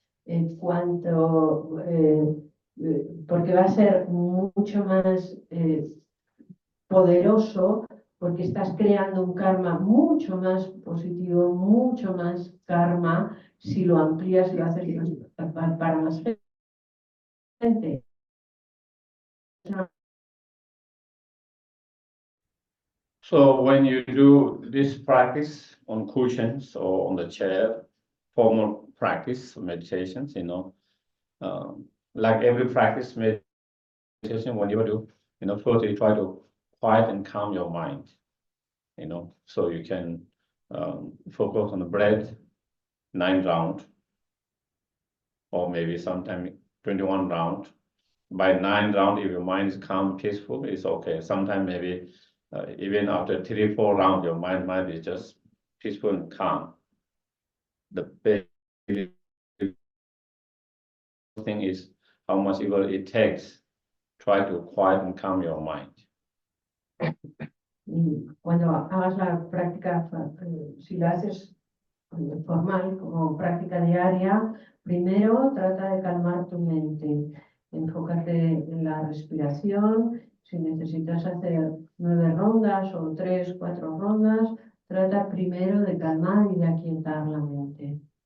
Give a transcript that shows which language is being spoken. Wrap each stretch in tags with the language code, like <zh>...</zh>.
<es>En cuanto, porque va a ser mucho más poderoso, porque estás creando un karma mucho más positivo, mucho más karma, si lo amplías y lo haces para más gente.</es> <en>So when you do this practice on cushions or on the chair, formal practice meditations, like every practice meditation, when you do, first you try to quiet and calm your mind, so you can focus on the breath, 9 rounds, or maybe sometime 21 rounds. By 9 rounds, if your mind is calm, peaceful, it's okay. Sometimes maybe even after 3, 4 rounds, your mind might be just peaceful and calm. The big thing is how much effort it takes. Try to quiet and calm your mind.</en> <es>Y cuando hagas la práctica, si la haces formal, como práctica diaria, primero trata de calmar tu mente, enfócate en la respiración. Si necesitas hacer 9 rondas o 3, 4 rondas, trata primero de calmar y de aquietar la mente.</es>